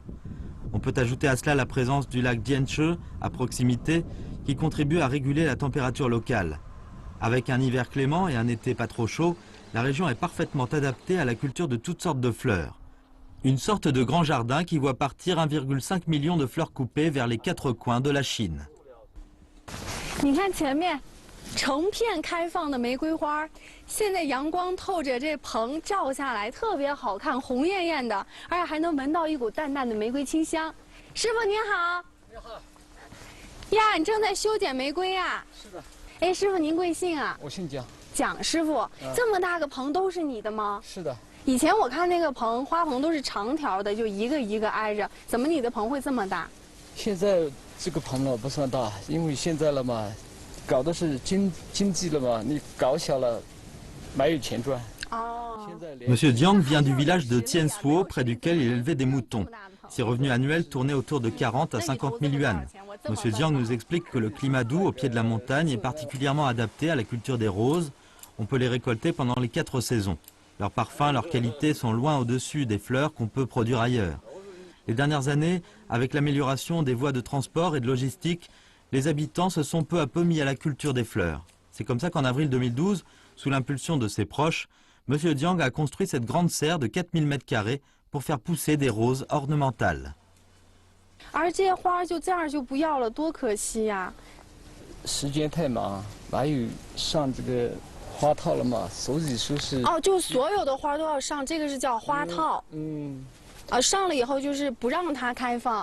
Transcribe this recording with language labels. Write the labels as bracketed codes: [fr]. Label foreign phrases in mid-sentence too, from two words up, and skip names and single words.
[fr] On peut ajouter à cela la présence du lac Dianche à proximité, qui contribue à réguler la température locale. Avec un hiver clément et un été pas trop chaud, la région est parfaitement adaptée à la culture de toutes sortes de fleurs. Une sorte de grand jardin qui voit partir 1,5 million de fleurs coupées vers les 4 coins de la Chine. [zh] 你看前面成片开放的玫瑰花，现在阳光透着这棚照下来，特别好看，红艳艳的，而且还能闻到一股淡淡的玫瑰清香。师傅您好。你好。呀，你正在修剪玫瑰呀？是的。哎，师傅您贵姓啊？我姓蒋。蒋师傅，这么大个棚都是你的吗？是的。以前我看那个棚，花棚都是长条的，就一个一个挨着，怎么你的棚会这么大？现在这个棚了不算大，因为现在了嘛，搞的是经济了嘛，你搞小了，没有钱赚。 [fr] Monsieur Jiang vient du village de Tiansuo, près duquel il élevait des moutons. Ses revenus annuels tournaient autour de 40 à 50 000 yuan. Monsieur Jiang nous explique que le climat doux au pied de la montagne est particulièrement adapté à la culture des roses. On peut les récolter pendant les 4 saisons. Leurs parfums, leurs qualités sont loin au-dessus des fleurs qu'on peut produire ailleurs. Les dernières années, avec l'amélioration des voies de transport et de logistique, les habitants se sont peu à peu mis à la culture des fleurs. C'est comme ça qu'en avril 2012, sous l'impulsion de ses proches, Monsieur Jiang a construit cette grande serre de 4000 m² pour faire pousser des roses ornementales. [zh] 而这些花就这样就不要了，多可惜呀！时间太忙，哪有上这个花套了嘛？所以说是哦，就所有的花都要上，这个是叫花套。上了以后就是不让它开放。